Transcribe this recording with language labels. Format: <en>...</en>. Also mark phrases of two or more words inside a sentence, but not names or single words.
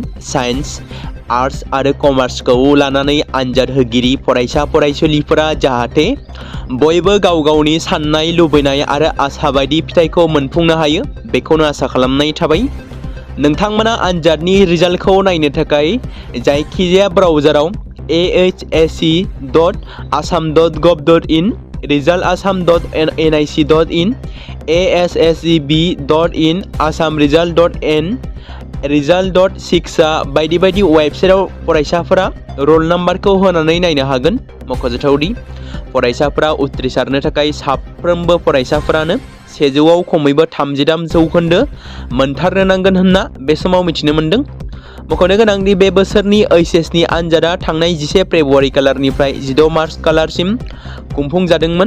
<brx>साइन्स आर्ट्स आरो कमार्सखौ लानानै आनजाद होगिरि फरायसा फरायसुलिफोरा जाहाथे बयबो गाव गावनि साननाय लुबैनाय आरो आसा बायदि फिथाइखौ मोनफुंनो हायो बेखौनो आसा खालामनाय थाबाय। नोंथांमोना आनजादनि रिजाल्टखौ नायनो थाखाय जायखिजाया ब्राउजाराव ahse.assam.gov.in resultassam.nic.in asscb.in assamresult.in result.6 बायदि बायदि वेबसाइटआव फरायसाफोरा</brx> <en>roll numberखौ</en> <brx>होनानै नायनो हागोन। मख'जाथावदि फरायसाफोरा उथ्रिसारनो थाखाय साफ्रोमबो फरायसाफोरानो 100आव खमैबो 33 जौखोन्दो मोनथारनो नांगोन होनना बे समाव मिथिनो मोन्दों। मख'नो गोनांदि बे बोसोरनि ओइचएसनि आनजादा थांनाय 11 फेब्रुवारि खालारनिफ्राय 16 मार्च खालारसिम खुंफुंजादोंमोन।</brx>